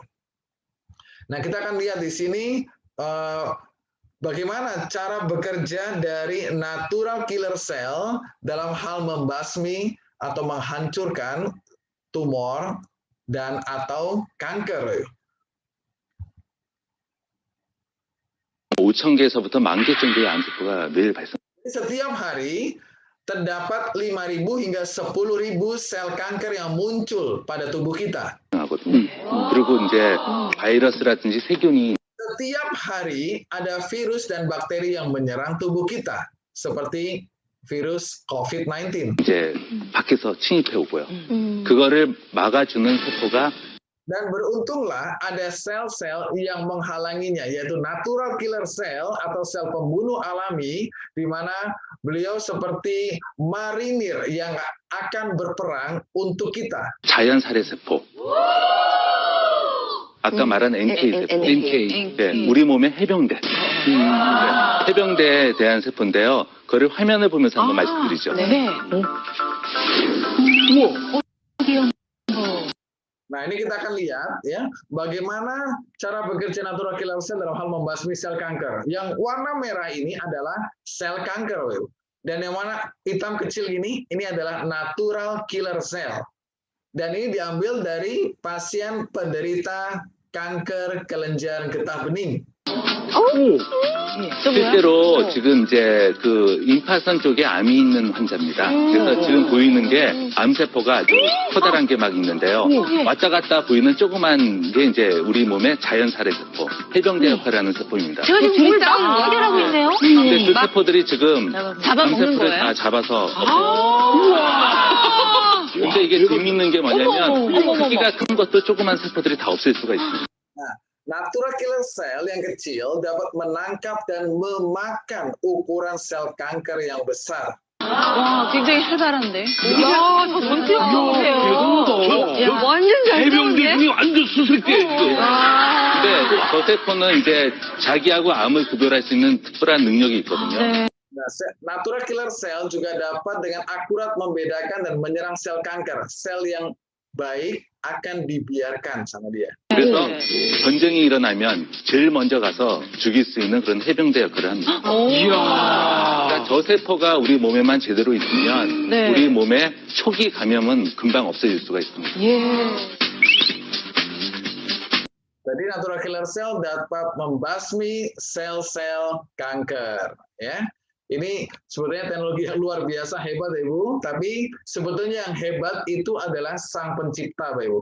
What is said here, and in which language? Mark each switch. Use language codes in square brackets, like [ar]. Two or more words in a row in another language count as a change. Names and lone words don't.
[id] Nah, kita akan lihat di sini bagaimana cara bekerja dari [en] natural killer cell [id] dalam hal membasmi atau menghancurkan tumor dan atau kanker. [ko] 5,000개에서부터 10,000개 정도의 암세포가 매일 발생. [id] Setiap hari terdapat 5.000 hingga 10.000 sel kanker yang muncul pada tubuh kita. [ko] 하거든요. 그리고 이제 바이러스라든지 세균이 [id] Setiap hari ada virus dan bakteri yang menyerang tubuh kita, seperti virus COVID-19. [ko] 이제 밖에서 침입해 오고요. 그거를 막아주는 세포가 [id] Dan beruntunglah ada sel-sel yang menghalanginya, yaitu [en] natural killer cell [id] atau sel pembunuh alami, di mana beliau seperti marinir yang akan berperang untuk kita. [ko] 자연살해 세포. 아까 말한 NK 세포. NK. 네, 우리 몸의 해병대. 네, 해병대에 대한 세포인데요. 그거를 화면을 보면서 한번 말씀드리죠. 네. [id] Nah, ini kita akan lihat ya bagaimana cara bekerja [en] natural killer cell [id] dalam hal membasmi sel kanker. Yang warna merah ini adalah sel kanker, dan yang warna hitam kecil ini adalah [en] natural killer cell. [id] Dan ini diambil dari pasien penderita kanker kelenjar getah bening. [ko] 실제로 지금 이제 그 임파선 쪽에 암이 있는 환자입니다. 그래서 지금 보이는 게 암세포가 아주 커다란 게 막 있는데요. 왔다 갔다 보이는 조그만 게 이제 우리 몸의 자연살해 세포, 해병대 역할을 하는 세포입니다. 제가 지금 몸을 막 해결하고 있네요. 근데 그 세포들이 지금 잡아먹는 암세포를 거예요? 다 잡아서 근데 이게 재밌는 게 뭐냐면 크기가 큰 것도 조그만 세포들이 다 없앨 수가 있습니다. [en] Natural killer cell [id] yang kecil dapat menangkap dan memakan ukuran sel kanker yang besar. [ko] 와, 굉장히 활발한데. 야, 저 전투 보세요. 야, 완전 잘 해병대 완전 수색대. 근데 저 세포는 이제 자기하고 암을 구별할 수 있는 특별한 능력이 있거든요. [id] Nah, [en] natural killer cell [id] juga dapat dengan akurat membedakan dan menyerang sel kanker. Sel yang baik akan dibiarkan sama dia. [ko] 그래서 전쟁이 일어나면 제일 먼저 가서 죽일 수 있는 그런 해병대 역할을 합니다. 그러니까 저 세포가 우리 몸에만 제대로 있으면 우리 몸의 초기 감염은 금방 없어질 수가 있습니다. [id] Jadi [en] natural killer cell [id] dapat membasmi sel-sel kanker, ya. Ini sebetulnya teknologi yang luar biasa hebat, Ibu. Tapi sebetulnya yang hebat itu adalah sang pencipta, Ibu.